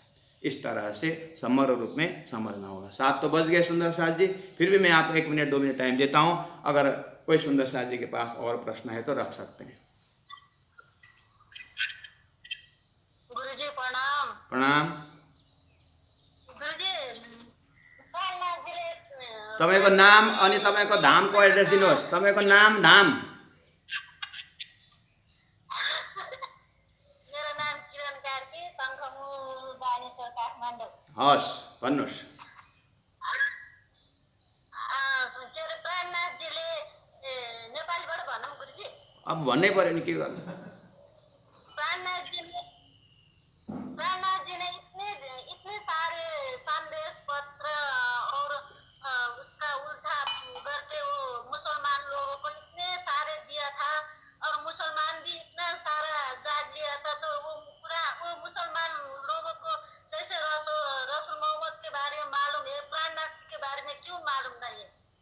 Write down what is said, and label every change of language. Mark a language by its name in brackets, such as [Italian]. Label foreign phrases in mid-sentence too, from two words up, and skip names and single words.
[Hindi] इस तरह से समग्र रूप में समझना होगा। 7 तो बज गए सुंदर शाह जी, फिर भी मैं आपको 1 मिनट 2 मिनट टाइम देता हूँ। अगर कोई सुंदर शाह जी के पास और प्रश्न है तो रख सकते हैं। गुरुजी प्रणाम। प्रणाम। [Nepali] तपाईँको नाम अनि तपाईँको धामको एड्रेस दिनुहोस्। तपाईँको नाम धाम। मेरो नाम किरण कार्की, शङ्खमुल बानेश्वर, काठमाडौँ। हस् भन्नुहोस्। के अरे प्राणनाथजीले नेपालीबाट भनौँ गुरुजी? अब भन्नै पर्यो नि, के गर्नु। [Hindi] प्राणनाथ जी ने इतने सारे संदेश पत्र और उसका उल्टा करके वो मुसलमान लोगों को इतने सारे दिया था, और मुसलमान भी इतना सारा जाग लिया था। तो वो मुसलमान लोगों को जैसे रसूल मोहम्मद के बारे में मालूम है, प्राणनाथ के बारे में क्यों मालूम नहीं है?